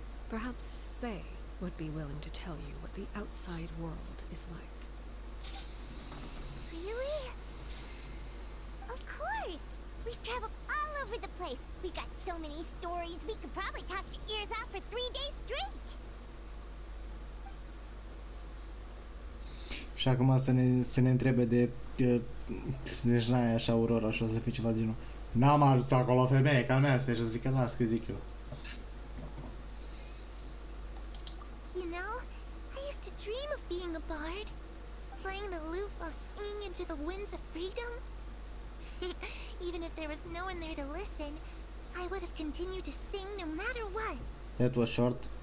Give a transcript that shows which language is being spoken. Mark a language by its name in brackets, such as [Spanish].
[English] Perhaps they would be willing to tell you what the outside world is like. Really? Of course! We've traveled all over the place. We've got so many stories, we could probably talk your ears off for 3 days straight. [Romanian] Și acum să ne întrebe de Snejnaia și Aurora și o să fie ceva genul. N-am ajuns acolo, femeie, calmează-te și o să zică, las că zic eu. [English] You know, I used to dream of being a bard, playing the lute while singing into the winds of freedom. Even if there was no one there to listen, I would have continued to sing no matter what. That was short.